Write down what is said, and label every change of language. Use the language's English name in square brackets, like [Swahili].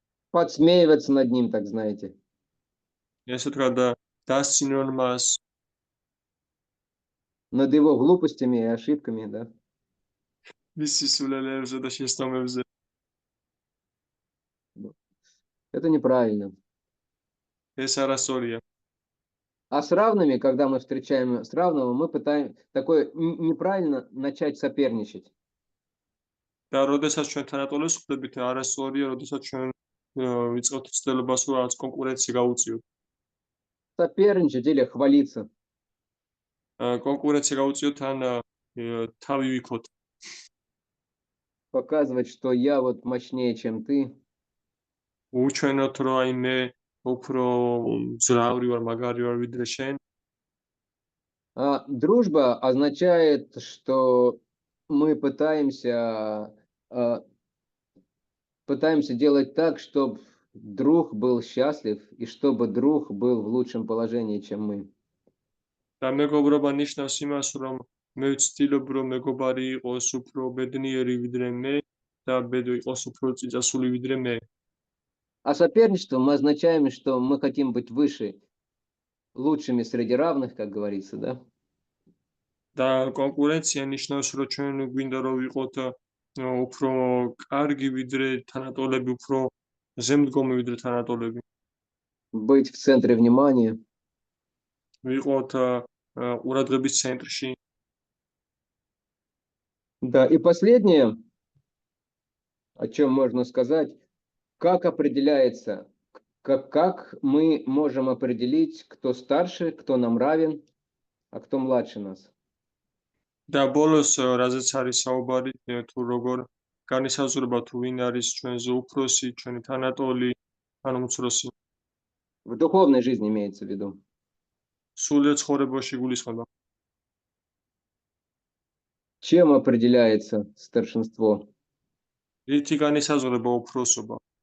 [Russian] Подсмеиваться над ним, так знаете. [Georgian] ესე ვთქვა, დასცინონ მას, [Russian] Над его глупостями и ошибками, да. [Georgian] მისი სულელეებზე და შეცდომებზე. [Russian] Это неправильно. [Georgian] ეს არასწორია. [Russian] А с равными, когда мы встречаем с равного, мы пытаем такое неправильно начать соперничать. [Georgian] და როდესაც ჩვენ თანატოლებს ვხვდებით, არასწორია, როდესაც ჩვენ ვიწყებთ ცდილობას, რომ რაღაც კონკურენცია გავუწიოთ. [Russian] Соперничать или хвалиться. [Georgian] კონკურენცია გავუწიოთ ან თავი ვიქოთ. [Russian] Показывать, что я вот мощнее, чем ты. [Georgian] უჩვენოთ, რომ აი მე უფრო ძრავი ვარ, მაგარი ვარ ვიდრე შენ. [Russian] А дружба означает, что мы пытаемся делать так, чтобы друг был счастлив и чтобы друг был в лучшем положении, чем мы. [Georgian] და მეგობრობა ნიშნავს იმას, რომ მე ვცდილობ, რომ მეგობარი იყოს უფრო ბედნიერი ვიდრე მე და იყოს უფრო წიწასული ვიდრე მე. [Russian] А соперничество мы означаем, что мы хотим быть выше, лучшими среди равных, как говорится, да? [Georgian] და კონკურენცია ნიშნავს, რომ ჩვენ გვინდა რომ ვიყოთ უფრო კარგი ვიდრე თანატოლები, უფრო ზემდგომი ვიდრე თანატოლები. [Russian] Быть в центре внимания. [Georgian] ვიყოთ ყურადღების ცენტრში. [Russian] Да, и последнее, о чем можно сказать, как определяется, как мы можем определить, кто старше, кто нам равен, а кто младше нас. [Georgian] და ბოლოს რაზეც არის საუბარი, თუ როგორ განისაზღვრება თუ ვინ არის ჩვენზე უფროსი, ჩვენი თანატოლი, ან უმცროსი. [Russian] В духовной жизни имеется в виду. [Georgian] სულიერ ცხოვრებაში გულისხმობა. [Russian] Чем определяется старшинство? [Georgian] რითი განისაზღვრება უფროსობა?